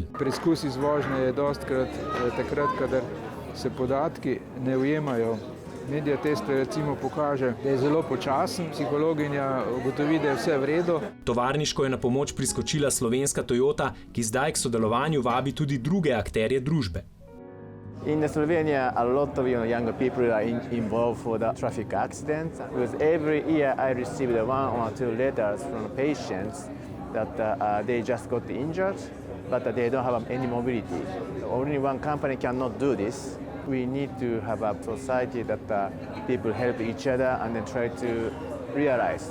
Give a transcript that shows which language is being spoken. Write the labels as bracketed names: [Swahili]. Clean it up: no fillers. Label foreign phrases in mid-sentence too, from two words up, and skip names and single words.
[Slovenian] Preizkus iz vožnje je dostkrat takrat, kadar se podatki ne ujemajo. Mediatest recimo pokaže, da je zelo počasen, psihologinja ugotovi, da je vse v redu. Tovarniško je na pomoč priskočila slovenska Toyota, ki zdaj k sodelovanju vabi tudi druge akterje družbe. [English] In Slovenia, a lot of young people are involved for the traffic accidents. Because every year I received 1 or 2 letters from patients that they just got injured, but they don't have any mobility. Only one company cannot do this. We need to have a society that people help each other and then try to realize.